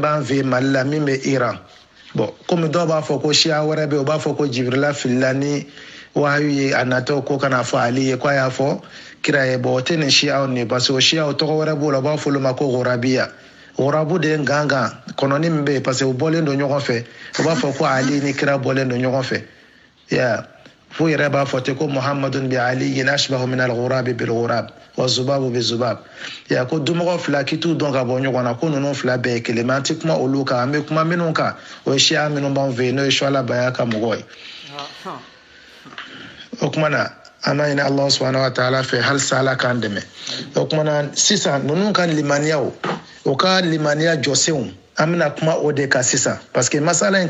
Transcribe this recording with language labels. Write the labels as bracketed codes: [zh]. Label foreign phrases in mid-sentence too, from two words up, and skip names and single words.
[bm] b'an fɛ Mali la min bɛ Iran bon komi dɔw b'a fɔ ko Shia wɛrɛ bɛ yen o b'a fɔ ko Jibrila filila ni wahayu ye a natɔ ko kana fɔ Ali ye k'a y'a fɔ kira ye bon o tɛ nin Shiaw nin [fr] parce que [bm] o Shiaw tɔgɔ wɛrɛ b'o la u b'a fɔ olu ma ko Ghurabiya Ghurabu de ye gangan kɔnɔni min bɛ yen [fr] parce que [bm] u bɔlen don ɲɔgɔn fɛ u b'a fɔ ko Ali ni kira bɔlen don ɲɔgɔn fɛ fo yɛrɛ b'a fɔ ten ko [ar] محمد بعلي أشبه من الغراب بالغراب والذباب بالذباب [bm] ko dumɔgɔ fila k'i t'u dɔn ka bɔ ɲɔgɔn na ko ninnu fila bɛɛ ye kelen mais an tɛ kuma olu kan an bɛ kuma minnu kan o ye Shia minnu b'an fɛ yen n'o ye Shuala Baya ka mɔgɔ ye o kuma na an b'a ɲini Alahu [ar] سبحانه وتعالى [bm] fɛ halisa Ala k'an dɛmɛ o kuma na sisan ninnu ka limaniyaw o ka limaniya jɔsenw an bɛna kuma o de kan sisan [fr] parce que [bm] masala in